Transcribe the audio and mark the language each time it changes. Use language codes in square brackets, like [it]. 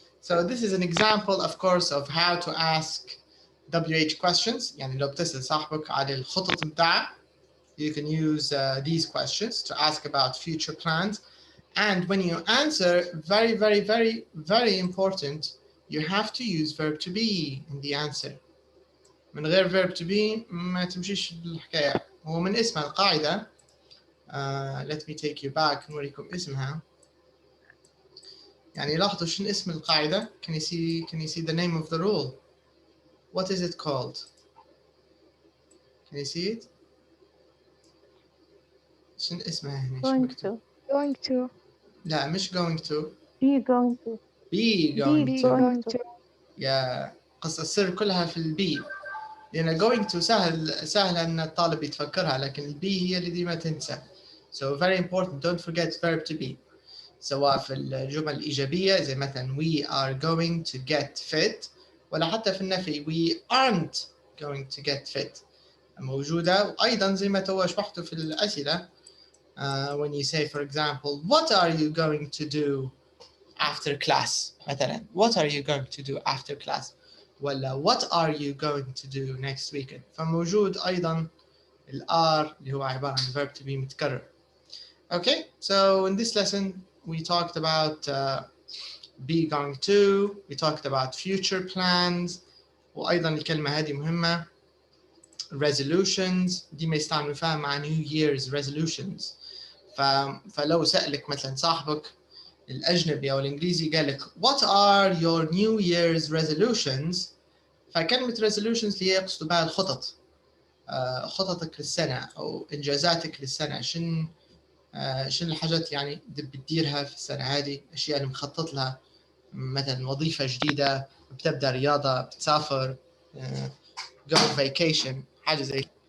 [en] So this is an example, of course, of how to ask WH questions. [ar] يعني لو بتسأل صاحبك على الخطط متاعه, [en] you can use these questions to ask about future plans. And when you answer, very, very, very, very important, you have to use verb to be in the answer. [ar] من غير verb to be ما تمشيش بالحكاية. هو من اسمها القاعدة. [en] Let me take you back [ar] نوريكم اسمها. يعني لاحظوا شنو اسم القاعدة. [en] Can you see the name of the rule? What is it called? Can you see it? [ar] شنو اسمها هنا؟ شنو مكتوب؟ [en] Going to. [ar] لا مش going to. [en] Be going to. Be going to. Going to. [ar] يا قصة السر كلها في البي. لأن going to سهل أن الطالب يتفكرها, لكن البي هي اللي ديما تنسى. [en] So very important, don't forget verb to be. [ar] سواء في الجمل الإيجابية زي مثلا [en] we are going to get fit, [ar] ولا حتى في النفي [en] we aren't going to get fit [ar] موجودة. وأيضا زي ما تو شرحته في الأسئلة, [en] when you say for example what are you going to do after class مثلا, what are you going to do after class, ولا what are you going to do next weekend, [ar] فموجود أيضا الR اللي هو عبارة عن [en] verb to be متكرر. Okay, so in this lesson we talked about be going to, we talked about future plans, [ar] وأيضا الكلمة هذه مهمة, [en] resolutions [ar] دي ما يستعملوا فيها مع [en] New Year's resolutions. [ar] فلو سألك مثلا صاحبك الأجنبي أو الإنجليزي قال لك [en] what are your New Year's resolutions, [ar] فكلمة resolutions اللي هي يقصد بها الخطط, خططك للسنة أو إنجازاتك للسنة. شنو الحاجات يعني بتديرها في السنة هذه, الأشياء اللي مخطط لها, مثلا وظيفة جديدة, بتبدأ رياضة, بتسافر, [en] go on vacation, [ar] حاجة زي.